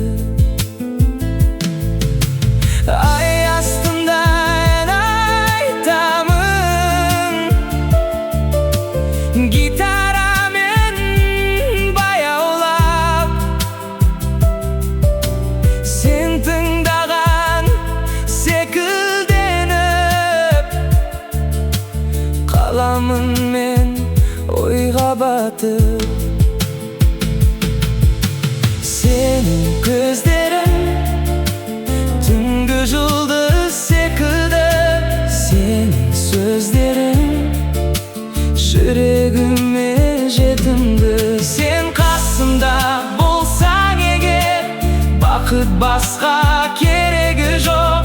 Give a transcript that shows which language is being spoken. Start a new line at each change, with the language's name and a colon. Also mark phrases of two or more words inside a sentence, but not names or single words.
Kazakh: Ай астында ән айтамын, гитарамен баяулап. Сен тыңдаған секілденіп, қаламын мен ойға батып.
Turkish: Senin gözlerin
Kazakh: түнгі жұлдыз секілді,
Turkish: senin sözlerin
Kazakh: жүрегіме жетімді. Sen қасымда болсаң егер, бақыт басқа керегі жоқ.